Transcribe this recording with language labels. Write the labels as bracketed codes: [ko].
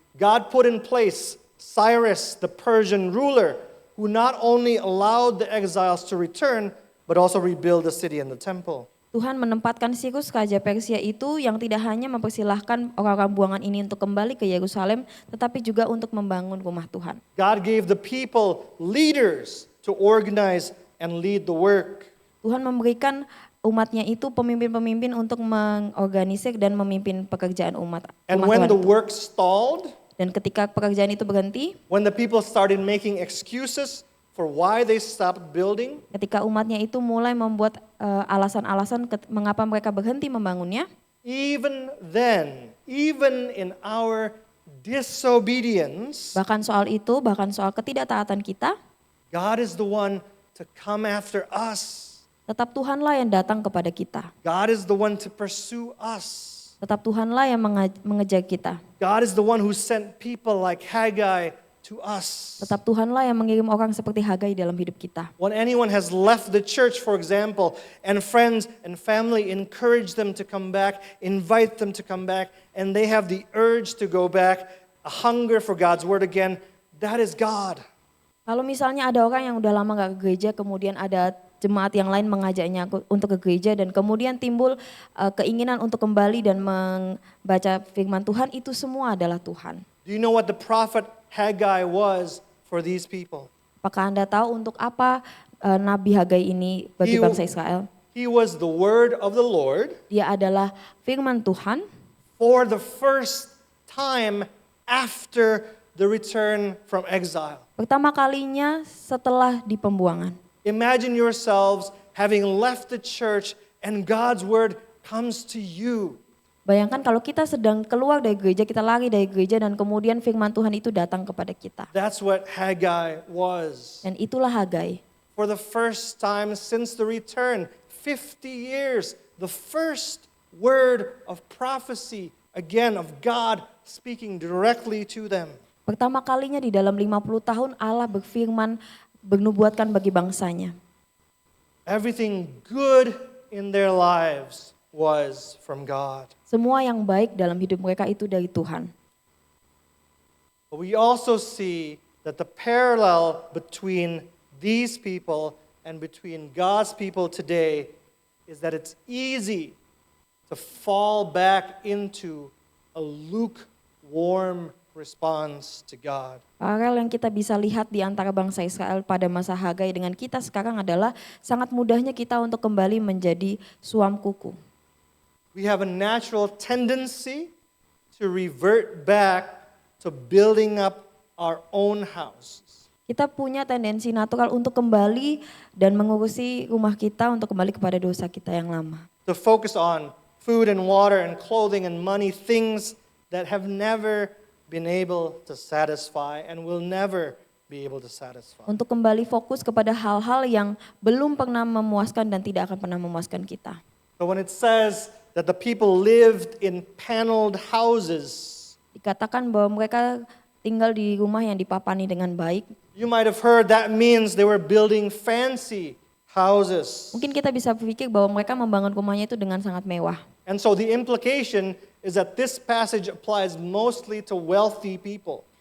[en] God put in place Cyrus, the Persian ruler, who not only allowed the exiles to return, but also rebuild the city and the temple. [id] Tuhan menempatkan Sirus Raja Persia itu yang tidak hanya mempersilahkan orang-orang buangan ini untuk kembali ke Yerusalem, tetapi juga untuk membangun rumah Tuhan. [en] God gave the people leaders to organize and lead the work. [id] Tuhan memberikan umatnya itu pemimpin-pemimpin untuk mengorganisir dan memimpin pekerjaan umat [en] And [id] rumah [en] when [id] Tuhan [en] the [id] itu. [en] work stalled, [id] Dan ketika pekerjaan itu berhenti, [en] when the people started making excuses for why they stopped building, [id] ketika umatnya itu mulai membuat alasan-alasan mengapa mereka berhenti membangunnya, [en] even then, even in our disobedience, [id] bahkan soal ketidaktaatan kita, [en] God is the one to come after us. [id] tetap Tuhanlah yang datang kepada kita. [en] God is the one to pursue us. [id] Tetap Tuhanlah yang mengejar kita. [en] God is the one who sent people like Haggai to us. [id] Tetap Tuhanlah yang mengirim orang seperti Hagai dalam hidup kita. [en] When anyone has left the church, for example, and friends and family encourage them to come back, invite them to come back, and they have the urge to go back, a hunger for God's word again, that is God. [id] Kalau misalnya ada orang yang udah lama gak ke gereja, kemudian ada jemaat yang lain mengajaknya untuk ke gereja dan kemudian timbul keinginan untuk kembali dan membaca firman Tuhan, itu semua adalah Tuhan. [en] Do you know what the prophet Haggai was for these people? [id] Apakah Anda tahu untuk apa Nabi Hagai ini bagi bangsa Israel? [en] He was the word of the Lord [id] Dia adalah firman Tuhan [en] for the first time after the return from exile. [id] pertama kalinya setelah di pembuangan. [en] Imagine yourselves having left the church and God's word comes to you. [id] Bayangkan kalau kita sedang keluar dari gereja, kita lari dari gereja dan kemudian firman Tuhan itu datang kepada kita. [en] That's what Haggai was. [id] Dan itulah Hagai. [en] For the first time since the return, 50 years, the first word of prophecy, again of God speaking directly to them. [id] Pertama kalinya di dalam 50 tahun Allah berfirman, bernubuatkan bagi bangsanya. [en] Everything good in their lives was from God. [id] Semua yang baik dalam hidup mereka itu dari Tuhan. [en] But we also see that the parallel between these people and between God's people today is that it's easy to fall back into a lukewarm response to God. [id] Paralel yang kita bisa lihat di antara bangsa Israel pada masa Hagai dengan kita sekarang adalah sangat mudahnya kita untuk kembali menjadi suam kuku. [en] We have a natural tendency to revert back to building up our own houses. [id] Kita punya tendensi natural untuk kembali dan mengurusi rumah kita untuk kembali kepada dosa kita yang lama. [en] To focus on food and water and clothing and money, things that have never been able to satisfy and will never be able to satisfy. [id] Untuk kembali fokus kepada hal-hal yang belum pernah memuaskan dan tidak akan pernah memuaskan kita. [en] But when it says that the people lived in paneled houses, [id] Dikatakan bahwa mereka tinggal di rumah yang dipapani dengan baik. [en] You might have heard that means they were building fancy houses. [id] Mungkin kita bisa berpikir bahwa mereka membangun rumahnya itu dengan sangat mewah. [en] And so the implication is that this passage applies mostly to wealthy people.